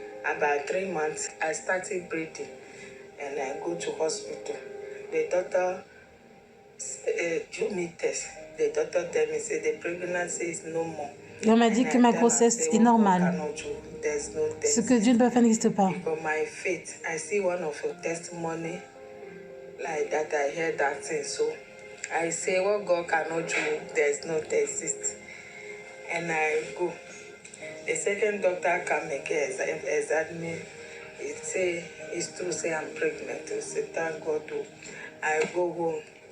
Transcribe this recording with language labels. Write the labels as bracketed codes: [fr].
[en] About 3 months, I started breathing. And I go to hospital. The doctor do me test. The doctor tell me, say the pregnancy is no more. [fr] Et on m'a dit que ma grossesse est normale. Ce que Dieu ne peut pas faire n'existe pas. [en] My faith, I see one of your testimony like that. I heard that thing, so I say, what God cannot do, there's no exist. And I go. The second doctor come again, examine me. He say, it's true, say I'm pregnant. I say, thank God. I go home.